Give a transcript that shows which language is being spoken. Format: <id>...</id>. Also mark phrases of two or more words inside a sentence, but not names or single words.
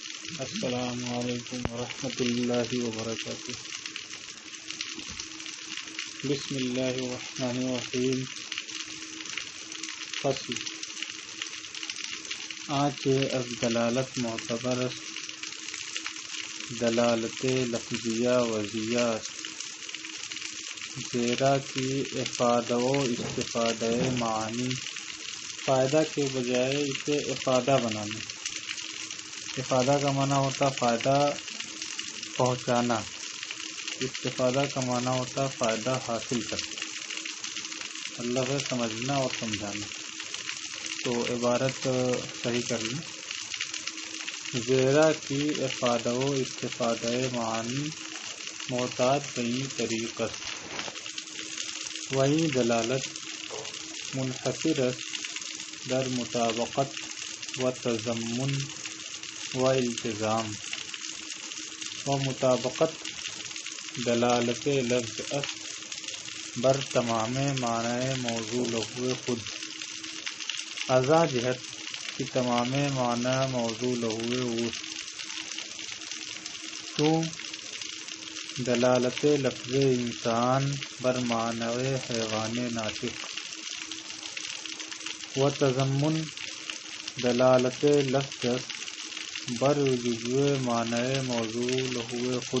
<ar>السلام علیکم ورحمۃ اللہ وبرکاتہ۔ بسم اللہ الرحمن الرحیم۔</ar> <fa>فصل آنچہ از دلالت معتبر است، دلالت لفظیہ وضعیہ است، زیرا کی افادہ و استفادہ معانی،</fa> <ur>فائدہ کے بجائے اسے افادہ بنانا۔ افادہ کا معنی ہوتا فائدہ پہنچانا، استفادہ کا معنی ہوتا فائدہ حاصل کرنا، اللہ سے سمجھنا اور سمجھانا۔ تو عبارت صحیح کر لیں۔</ur> <fa>زیرا کی افادہ و استفادہ معانی محتاج کئی طریق است، وہی دلالت منحصر است در مطابقت و تضمن و التزام، و مطابقت دلالت لفظ است بر تمام معنی موضوع لہو خود، ازا جہت کی تمام معنی موضوع لہو اوست، چون دلالت لفظ انسان بر معنی حیوان ناطق، و تضمن دلالت لفظ است بر جزو معنی موضوع لہو خود،</fa>